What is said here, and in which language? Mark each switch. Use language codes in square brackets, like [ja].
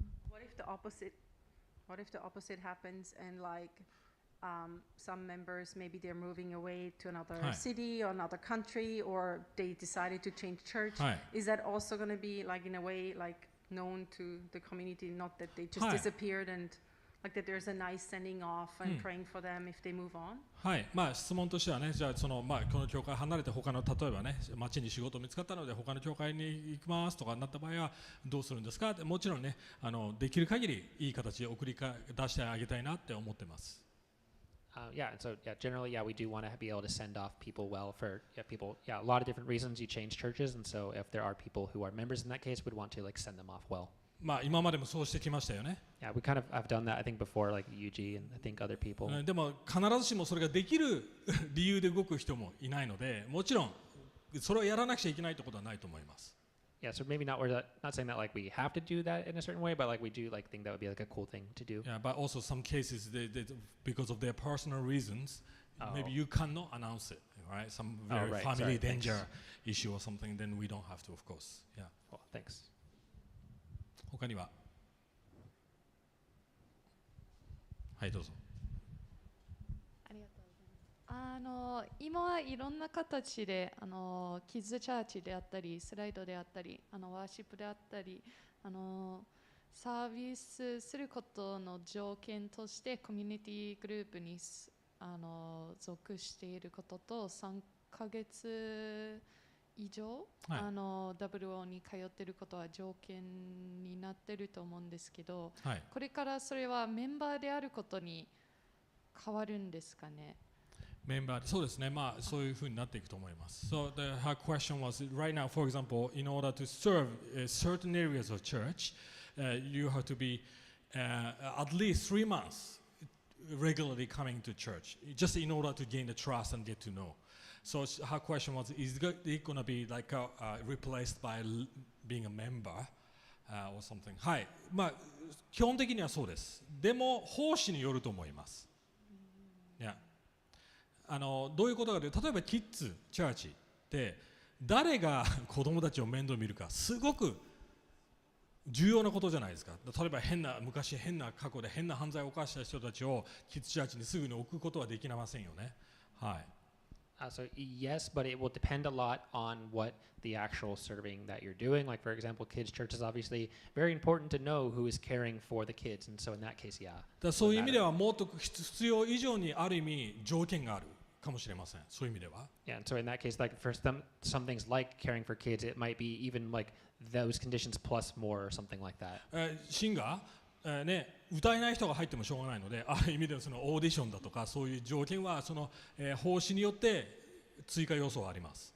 [en] What if the opposite happens and like some members maybe they're moving away to another city or another country, or they decided to change church? Is that also going to be like in a way like known to the community, not that they just disappeared, and like that there's a nice sending off and praying for them if they move on? [ja] はい、質問としてはね、じゃあこの教会離れて他の例えばね、町に仕事見つかったので他の教会に行きますとかなった場合はどうするんですか？もちろんね、できる限りいい形で送り出してあげたいなって思ってます。 [en] And so generally, we do want to be able to send off people well for people. Yeah, a lot of different reasons you change churches, and so if there are people who are members in that case, we'd want to like send them off well. [ja] 今までもそうしてきましたよね。 [en] Yeah, we kind of have done that, I think, before, like UG and I think other people. [ja] でも必ずしもそれができる理由で動く人もいないので、もちろんそれをやらなくちゃいけないってことはないと思います。 [en] Yeah, so maybe not saying that like we have to do that in a certain way, but like we do like think that would be like a cool thing to do. Yeah, but also some cases they because of their personal reasons, maybe you cannot announce it, right? Some very family danger issue or something, then we don't have to, of course. Yeah. Well, thanks. [ja] 他には、はいどうぞ。ありがとうございます。今はいろんな形でキッズチャーチであったり、スライドであったり、ワーシップであったり、サービスすることの条件としてコミュニティグループに属していることと3ヶ月以上、WO に通っていることは条件になっていると思うんですけど、これからそれはメンバーであることに変わるんですかね。メンバー、そうですね、まあそういうふうになっていくと思います。 [en] So her question was, right now, for example, in order to serve certain areas of church, you have to be at least 3 months regularly coming to church, just in order to gain the trust and get to know. So her question was, is it going to be like replaced by being a member or something? [ja] はい、まあ基本的にはそうです。でも奉仕によると思います。 [en] Yeah. [ja] どういうことかというと、例えばキッズチャーチって誰が子供たちを面倒見るかすごく重要なことじゃないですか。例えば昔変な過去で変な犯罪を犯した人たちをキッズチャーチにすぐに置くことはできませんよね。はい。 [en] So yes, but it will depend a lot on what the actual serving that you're doing. Like for example, kids' church is obviously very important to know who is caring for the kids, and so in that case, yeah. [ja] だそういう意味ではもっと必要以上にある意味条件があるかもしれません。そういう意味では。 [en] Yeah, and so in that case, like for some things like caring for kids, it might be even like those conditions plus more or something like that. [ja] シンガーね、歌えない人が入ってもしょうがないので、ある意味ではそのオーディションだとかそういう条件はその奉仕によって追加要素はあります。